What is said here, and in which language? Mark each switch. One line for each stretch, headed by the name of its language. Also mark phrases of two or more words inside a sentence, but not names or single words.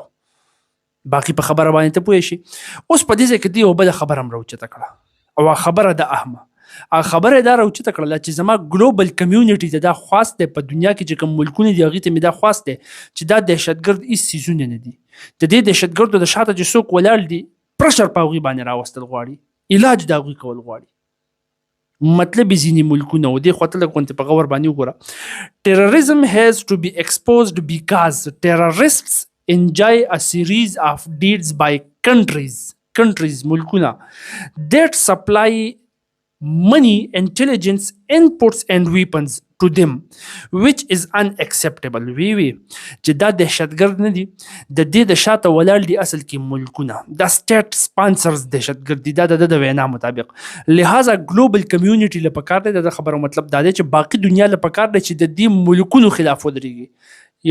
Pashto: باقي په خبره باندې ته پوه شي. اوس په دې ځای کې دوی یو بله خبره هم راوچته کړه او خبره د اهمه خبره دا راوچته کړله چې زما
English: global community
Pashto: ته دا خواست دی په دنیا کې چې کوم ملکونه دي هغې ته مې دا خواست دی چې دا دهشتګرد هېڅ څیزونه نه دي. د دې دهشتګردو د شاته چې څوک ولاړ دي پرشر په هغوی باندې راوستل غواړي علاج د هغوی کول غواړي. مطلب یې ځینې ملکونه و دې خوا ته لږ غونتې په غور باندې وګوره.
English: Terrorism has to be exposed because terrorists enjoy a series of deeds by countries ملکونه that supply money, intelligence, inputs and weapons to them which is unacceptable.
Pashto: وی چې دا دهشتګرد نه دي، د دې د شاته ولاړ دي اصل کې ملکونه، دا
English: state sponsors
Pashto: دهشتګرد دي، دا د وینا مطابق. لہذا
English: global community
Pashto: له پکار دی د خبرو مطلب دا دی چې باقي دنیا له پکار دی چې د دې ملکونو خلاف ودرېږي.